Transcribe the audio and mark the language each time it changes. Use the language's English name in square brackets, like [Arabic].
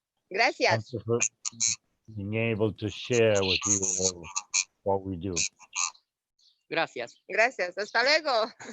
[Spanish] Gracias. [English] Thank you for being able to share with you all what we do. [Spanish] Gracias. Gracias. Hasta luego.